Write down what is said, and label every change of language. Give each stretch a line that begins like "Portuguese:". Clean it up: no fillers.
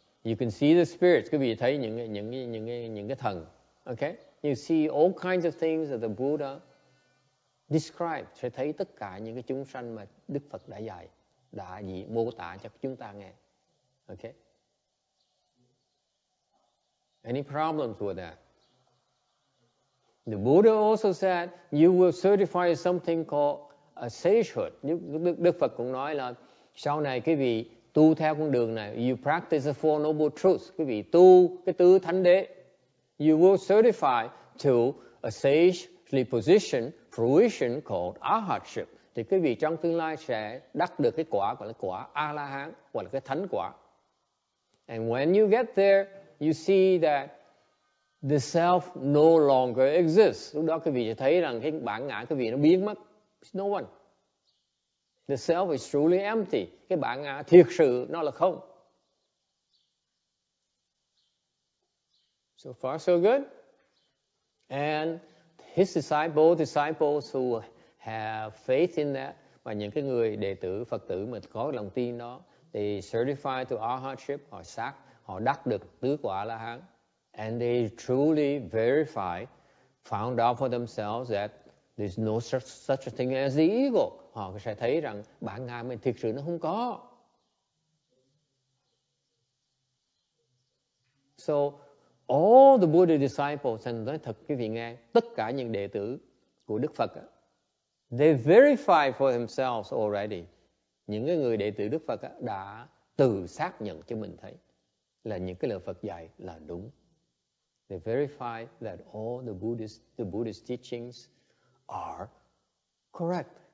English: You can see the spirits.
Vietnamese: Quý vị thấy những cái thần.
English: Okay? You see all kinds of things that the Buddha described.
Vietnamese: Sẽ thấy tất cả những cái chúng sanh mà Đức Phật đã dạy, đã mô tả cho chúng ta nghe. Okay?
English: Any problems with that? The Buddha also said you will certify something called a sagehood.
Vietnamese: Đức Phật cũng nói là sau này quý vị tu theo con đường này,
English: you practice the Four Noble Truths,
Vietnamese: quý vị tu cái tứ thánh đế,
English: you will certify to a sagely position, fruition called arhatship.
Vietnamese: Thì quý vị trong tương lai sẽ đắc được cái quả gọi là quả A-la-hán, hoặc là cái thánh quả.
English: And when you get there, you see that the self no longer exists.
Vietnamese: Lúc đó quý vị sẽ thấy rằng cái bản ngã quý vị nó biến mất.
English: There's no one. The self is truly empty.
Vietnamese: Cái bản ngã thiệt sự nó là không.
English: So far so good. And his disciples who have faith in that,
Vietnamese: và những cái người đệ tử Phật tử mà có lòng tin đó,
English: they certify to arhatship,
Vietnamese: họ đắc được tứ quả La Hán,
English: and they truly verify, found out for themselves that there's no such a thing as the ego.
Vietnamese: Họ sẽ thấy rằng bản ngã mình thực sự nó không có.
English: So all the Buddha disciples, and
Vietnamese: nói thật quý vị nghe, tất cả những đệ tử của Đức Phật,
English: they verify for themselves already.
Vietnamese: Những cái người đệ tử Đức Phật đã tự xác nhận cho mình thấy là những cái lời Phật dạy là đúng.
English: They verify that all the Buddhist teachings are correct.